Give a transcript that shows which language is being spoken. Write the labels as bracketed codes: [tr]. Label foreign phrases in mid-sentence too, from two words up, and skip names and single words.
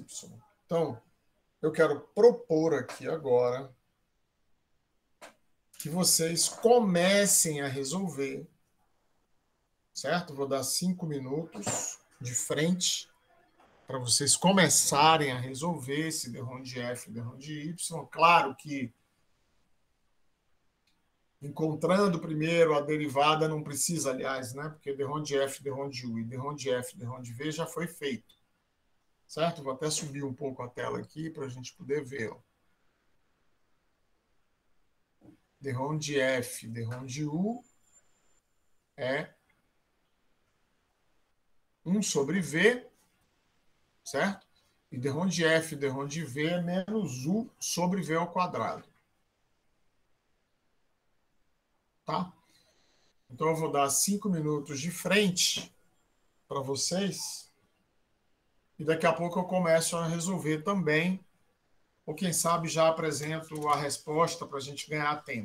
[pt] Então, eu quero propor aqui agora que vocês comecem a resolver, certo? Vou dar 5 minutos de frente para vocês começarem a resolver esse d-ROM de F e d-ROM de Y. Claro que encontrando primeiro a derivada não precisa, aliás, né? Porque d-ROM de F, d-ROM de U e d-ROM de F, d-ROM de V já foi feito, certo? Vou até subir um pouco a tela aqui para a gente poder ver. D-ROM de F, d-ROM de U é 1 sobre V, certo? E d-ROM de F, d-ROM de V é menos U sobre V ao quadrado. Tá? Então, eu vou dar 5 minutos de frente para vocês e daqui a pouco eu começo a resolver também, ou quem sabe já apresento a resposta para a gente ganhar tempo.